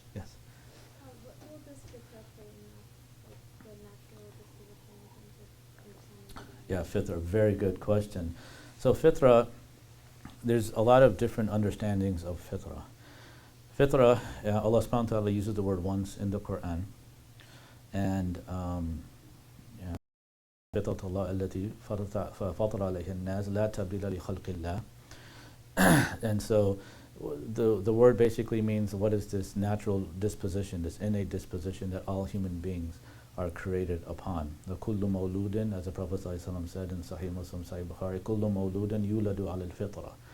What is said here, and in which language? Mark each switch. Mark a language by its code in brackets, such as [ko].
[en] Yes? What role does fitra play in that, like the natural disposition in terms of understanding? Yeah, fitra, very good question. So fitra, there's a lot of different understandings of fitra. Fitra, Allah subhanahu wa ta'ala uses the word once in the Quran. [ar] And فطرة الله التي فطر عليها الناس لا تبديل لخلق الله. [en] And so the word basically means what is this natural disposition, this innate disposition that all human beings are created upon. The kullu mawludin, as the Prophet ﷺ said in Sahih Muslim, Sahih Bukhari, [ar] kullu mawludin yuladu ala al-fitra.